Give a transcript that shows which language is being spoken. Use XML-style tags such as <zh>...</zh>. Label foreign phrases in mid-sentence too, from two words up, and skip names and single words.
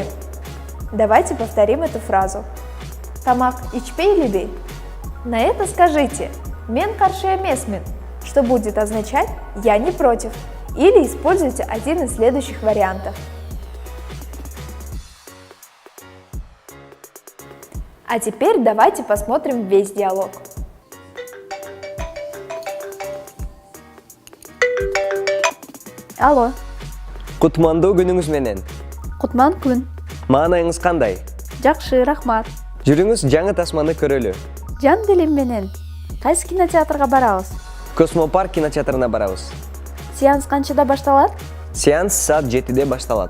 <ru>Давайте повторим эту фразу.</ru> <ky>«Тамак ичпейлиби».</ky> <ru>На это скажите</ru> <ky>«Мен каршы эмесмин»,</ky> <ru>что будет означать «Я не против», или используйте один из следующих вариантов. А теперь давайте посмотрим весь диалог.</ru> <ky>Алло, Кутмандуу күнүңүз менен. Кутман күн. Маанайыңыз кандай? Жакшы, рахмат. Жүрүңүз жаңы тасманы көрөлү. Жан делим менен. Кайсы кинотеатрга барабыз? Космопарк кинотеатрына барабыз. Сеанс канчада башталат? Сеанс саат 7-де башталат.</ky>